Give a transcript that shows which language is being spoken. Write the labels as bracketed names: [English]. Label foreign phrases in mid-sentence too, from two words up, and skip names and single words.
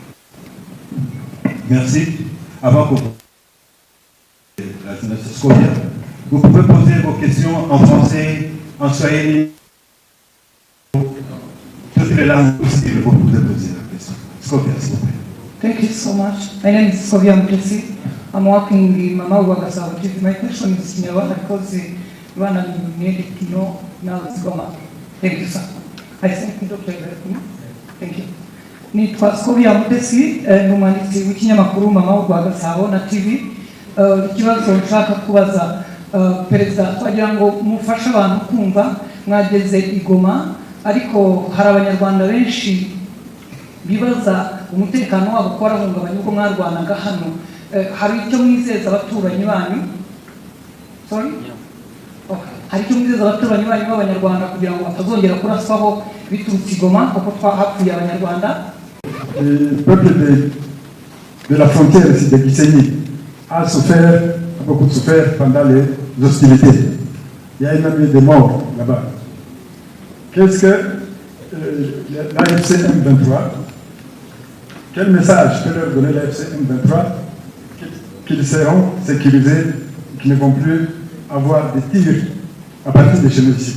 [French] Merci. Avant que la sénatrice Scovia, vous pouvez poser vos questions en français, en swahili, toutes les langues possibles, vous pouvez poser la question. Scovia, s'il vous plaît. [English] Thank you so much. My name is Skovia Mutesi. I'm working in the Mama Wagasava TV. My question is Kinyarwanda because you are nominated to know now it's Goma. Thank you, sir. I thank you, Dr. Ibrahim. Thank you. [Kinyarwanda] Nitwa Skovia Mutesi, ni umwanditsi w'ikinyamakuru Mama Wagasava na TV. Ikibazo nshaka kubaza perezida twagira ngo mufashe abantu kumva mwageze i Goma, ariko hari abanyarwanda benshi bibaza umutekano wabo ko warahungabanye ubwo mwarwanaga hano. Hari icyo mwizeza abaturanyi banyu? [English] Sorry? Okay. [Kinyarwanda] Hari icyo mwizeza abaturanyi banyu b'abanyarwanda kugira ngo batazongera kuraswaho biturutse i Goma kuko hapfuye abanyarwanda? [French] Le peuple de la frontière ici de Gisenyi a beaucoup souffert pendant les hostilités. Il y a même eu des morts là-bas. Qu'est-ce que l'AFC M23, quel message peut leur donner l'AFC M23 qu'ils seront sécurisés, qu'ils ne vont plus avoir des tirs à partir de chez nous ici?